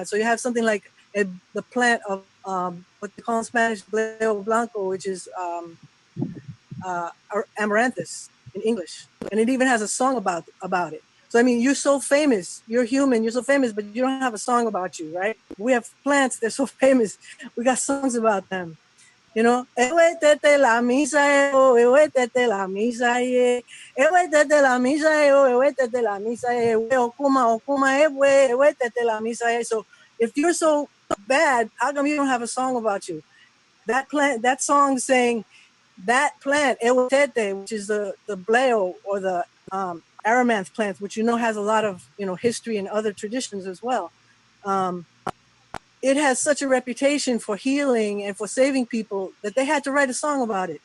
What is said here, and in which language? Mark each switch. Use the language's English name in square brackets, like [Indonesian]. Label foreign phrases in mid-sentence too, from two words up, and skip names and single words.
[English] So you have something like the plant of what they call in Spanish [Spanish] Bleo Blanco, [English] which is amaranthus in English, and it even has a song about it. So I mean, you're so famous, you're human, you're so famous, but you don't have a song about you, right? We have plants, they're so famous, we got songs about them. You know, [Spanish] la misa, la misa, la misa. [English] So if you're so bad, how come you don't have a song about you? That plant, that song saying that plant, which is the bleo or the aramanth plant, which has a lot of history and other traditions as well. It has such a reputation for healing and for saving people that they had to write a song about it.